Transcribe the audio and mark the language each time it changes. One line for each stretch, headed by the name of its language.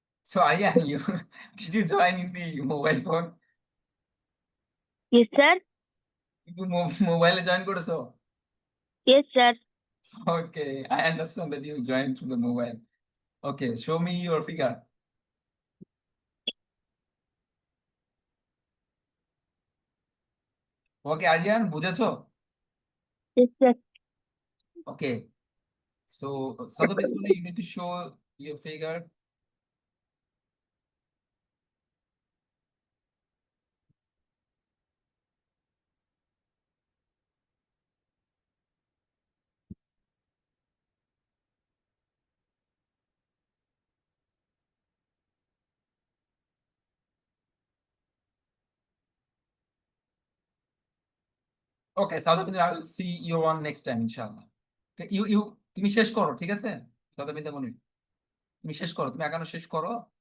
English: So Aryan, you did you join in the mobile phone? Yes, sir. You
Bangla: মোবাইলে join করেছো?
English: Yes, sir. Okay, I understand that you joined through the mobile. Okay, show me your figure. Okay, Aryan,
Bangla: বুঝেছো?
English: Yes, sir. Okay, so Sadhapitra, you need to show your figure. Okay, Sadhapitra, I will see your one next time, inshallah.
Bangla: Okay, তুমি শেষ করো, ঠিক আছে? Sadhapitra মনির, তুমি শেষ করো, তুমি একানো শেষ করো।